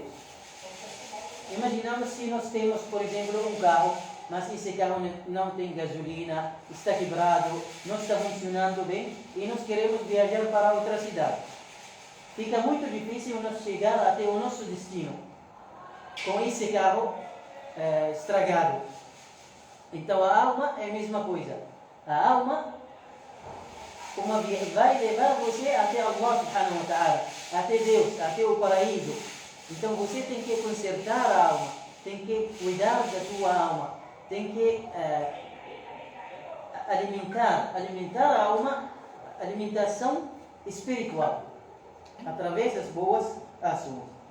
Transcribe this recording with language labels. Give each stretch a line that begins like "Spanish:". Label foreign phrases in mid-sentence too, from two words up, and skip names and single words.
Portuguese: Imaginamos se nós temos, por exemplo, um carro, mas esse carro não tem gasolina, está quebrado, não está funcionando bem e nós queremos viajar para outra cidade. Fica muito difícil nós chegar até o nosso destino com esse carro estragado. Então a alma é a mesma coisa. A alma vai levar você até
Arabic: الله سبحانه وتعالى,
Portuguese: até Deus, até o paraíso. Então você tem que consertar a alma, tem que cuidar da sua alma, tem que alimentar a alma, alimentação espiritual, através das boas ações.